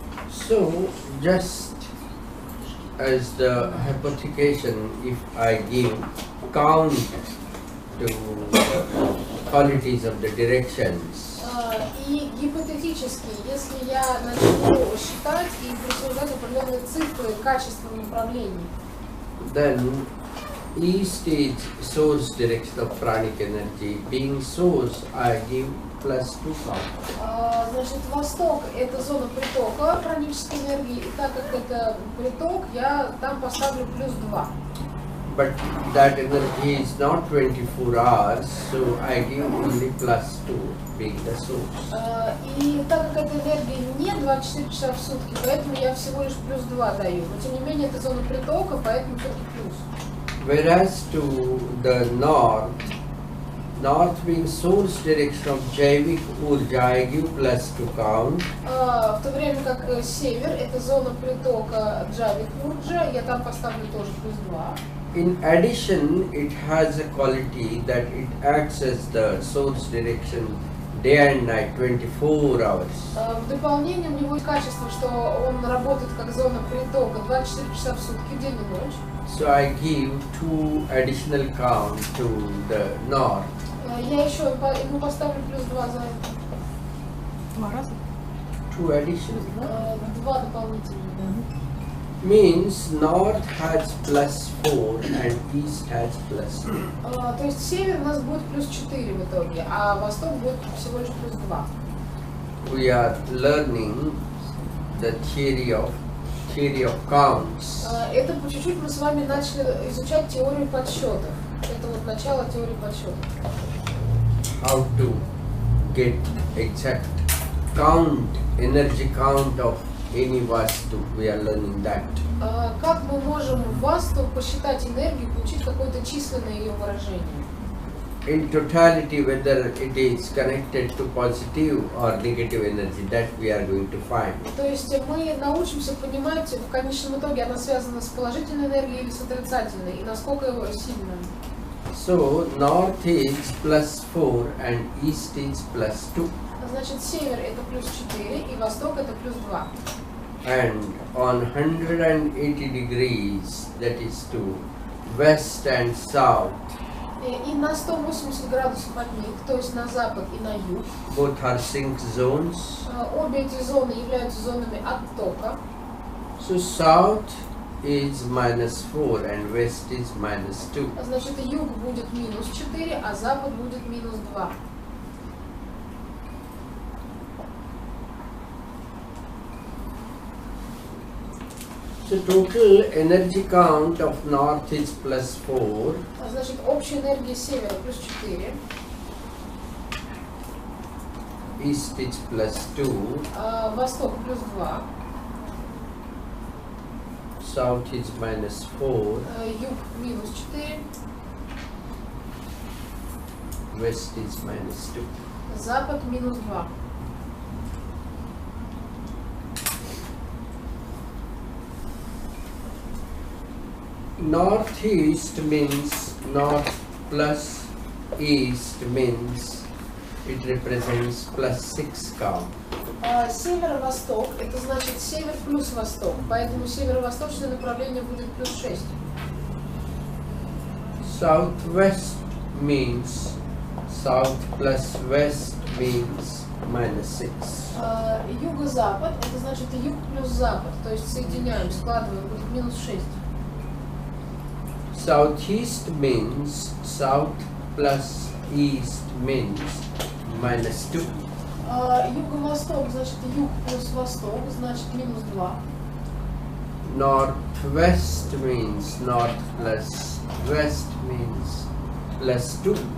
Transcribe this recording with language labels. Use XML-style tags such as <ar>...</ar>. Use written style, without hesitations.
<en>So just as the hypothecation, if I give count to qualities of the directions,</en> <ru>И гипотетически, если я начну считать и присуждать определенные цифры качества направлений,</ru> <en>then east is source direction of pranic energy. Being source, I give plus 2 count.</en> <ru>значит, восток – это зона притока пранической энергии, и так как это приток, я там поставлю плюс 2.</ru> <en>But that energy is not 24 hours, so I give only plus 2, being the source.</en> <ru>И так как эта энергия не 24 часа в сутки, поэтому я всего лишь плюс 2 даю. Но тем не менее, это зона притока, поэтому все-таки плюс.</ru> <en>Whereas to the north being source direction of Jaivik Urja, I give plus 2 count.</en> <ru>В то время как север – это зона притока Джавик Урджа, я там поставлю тоже плюс 2.</ru> <en>In addition, it has a quality that it acts as the source direction day and night, 24 hours.</en> <ru>В дополнение у него есть качество, что он работает как зона притока 24 часа в сутки, день и ночь.</ru> <en>So I give 2 additional count to the north.</en> <ru>Я еще ему поставлю плюс 2 за это. 2 раза?</ru> <en>2 additional.</en> <ru>2 дополнительных.</ru> <en>Means north has plus 4 and east has plus 2.</en> <ru>То есть север у нас будет плюс 4 в итоге, а восток будет всего лишь плюс 2.</ru> <en>We are learning the theory of counts.</en> <ru>Это по чуть-чуть мы с вами начали изучать теорию подсчетов. Это вот начало теории подсчетов.</ru> <en>How to get exact count, energy count of any Vastu. We are learning that.</en> <ru>Как мы можем в Васту посчитать энергию, получить какое-то численное ее выражение?</ru> <en>In totality, whether it is connected to positive or negative energy, that we are going to find.</en> <ru>То есть мы научимся понимать, в конечном итоге она связана с положительной энергией или с отрицательной, и насколько его сильно.</ru> <en>So north is plus 4 and east is plus 2.</en> <ru>Значит, север это плюс 4 и восток это плюс 2.</ru> <en>And on 180 degrees, that is to west and south,</en> <ru>И на 180 градусов от них, то есть на запад и на юг,</ru> <en>both are sync zones.</en> <ru>обе эти зоны являются зонами оттока.</ru> <en>So south is minus 4 and west is minus 2.</en> <ru>Значит, юг будет минус 4, а запад будет минус 2.</ru> <en>So total energy count of north is plus 4.</en> <ru>Значит, общая энергия севера плюс 4,</ru> <en>East is plus 2.</en> <ru>восток плюс 2,</ru> <en>South is minus 4.</en> <ru>юг минус 4,</ru> <en>West is minus 2.</en> <ru>запад минус 2.</ru> <en>Northeast means north plus east means it represents plus 6 count.</en> <ru>Северо-восток это значит север плюс восток, поэтому северо-восточное направление будет плюс 6.</ru> <en>Southwest means south plus west means minus 6.</en> <ru>Юго-запад это значит юг плюс запад, то есть соединяем, складываем, будет минус 6.</ru> <en>Southeast means south plus east means minus 2.</en> <ru>Юго-восток значит юг плюс восток, значит минус 2.</ru> <en>northwest means north plus west means plus 2.</en>